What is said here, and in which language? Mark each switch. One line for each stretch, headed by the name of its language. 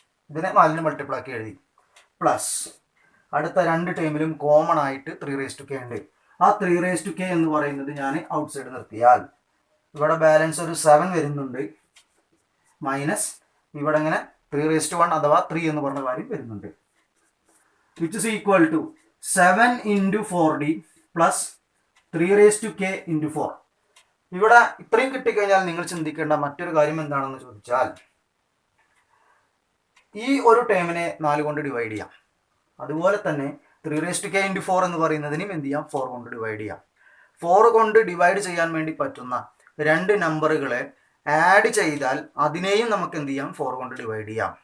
Malayalam: ഇതിനെ 4ന്റെ മൾട്ടിപ്പിൾ ആക്കി എഴുതി. പ്ലസ് അടുത്ത രണ്ട് ടൈമിലും കോമൺ ആയിട്ട് 3k ഉണ്ട്. ആ 3k എന്ന് പറയുന്നത് ഞാൻ ഔട്ട് സൈഡ് നിർത്തിയാൽ ഇവിടെ ബാലൻസ് ഒരു 7 വരുന്നുണ്ട്. മൈനസ് ഇവിടെ ഇങ്ങനെ 3/1 അഥവാ 3 എന്ന് പറഞ്ഞ കാര്യം വരുന്നുണ്ട്.
English: which is equal to 7 × 4d plus 3k × 4.
Malayalam: ഇവിടെ ഇത്രയും കിട്ടിക്കഴിഞ്ഞാൽ നിങ്ങൾ ചിന്തിക്കേണ്ട മറ്റൊരു കാര്യം എന്താണെന്ന് ചോദിച്ചാൽ, ഈ ഒരു ടേമിനെ 4 കൊണ്ട് ഡിവൈഡ് ചെയ്യാം. അതുപോലെ തന്നെ 3k × 4 എന്ന് പറയുന്നതിനും എന്ത് ചെയ്യാം? 4 കൊണ്ട് ഡിവൈഡ് ചെയ്യാം. 4 കൊണ്ട് ഡിവൈഡ് ചെയ്യാൻ വേണ്ടി പറ്റുന്ന രണ്ട് നമ്പറുകളെ ആഡ് ചെയ്താൽ അതിനെയും നമുക്ക് എന്ത് ചെയ്യാം? 4 കൊണ്ട് ഡിവൈഡ് ചെയ്യാം.